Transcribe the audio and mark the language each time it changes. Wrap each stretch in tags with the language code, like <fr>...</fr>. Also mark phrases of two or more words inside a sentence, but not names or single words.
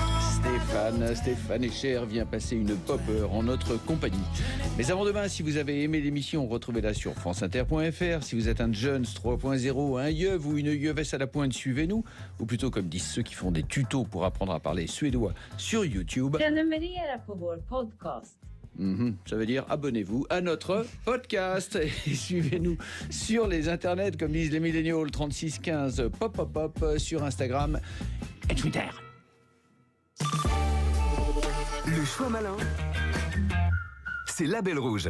<fr>Stéphane Echer vient passer une pop heure en notre compagnie. Mais avant demain, si vous avez aimé l'émission, retrouvez-la sur franceinter.fr. Si vous êtes un Jones 3.0, un yeuve ou une yeuvesse à la pointe, suivez-nous. Ou plutôt, comme disent ceux qui font des tutos pour apprendre à parler suédois sur YouTube.</fr> <sv>Prenumerera på vår podcast.</sv> <fr>Ça veut dire abonnez-vous à notre podcast et suivez-nous sur les internets, comme disent les milléniaux, 3615 Pop Pop Pop sur Instagram et Twitter. Le choix malin, c'est Label Rouge.</fr>